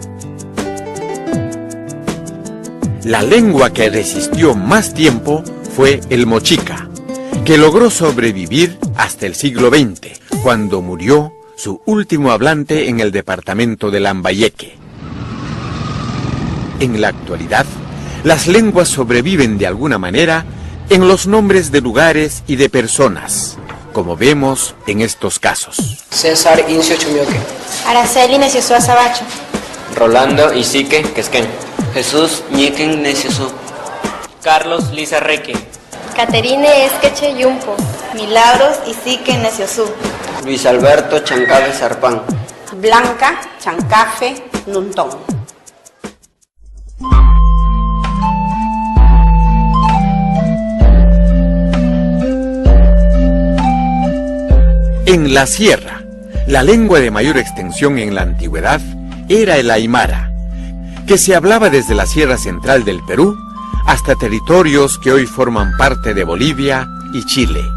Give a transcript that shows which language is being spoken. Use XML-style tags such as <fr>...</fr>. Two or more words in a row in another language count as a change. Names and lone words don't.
<es>La lengua que resistió más tiempo fue el mochica, que logró sobrevivir hasta el siglo XX, cuando murió su último hablante en el departamento de Lambayeque. En la actualidad, las lenguas sobreviven de alguna manera en los nombres de lugares y de personas, como vemos en estos casos. César Incio Chumioque. Araceli Neciosúa Sabacho. Rolando Isique Quesquén. Jesús Ñiquen Neciosú. Carlos Liza Reque. Caterine Esqueche Yumpo. Milagros Isique Neciosú. Luis Alberto Chancafe Sarpán. Blanca Chancafe Nuntón. En la sierra, la lengua de mayor extensión en la antigüedad era el aymara, que se hablaba desde la sierra central del Perú hasta territorios que hoy forman parte de Bolivia y Chile.</es>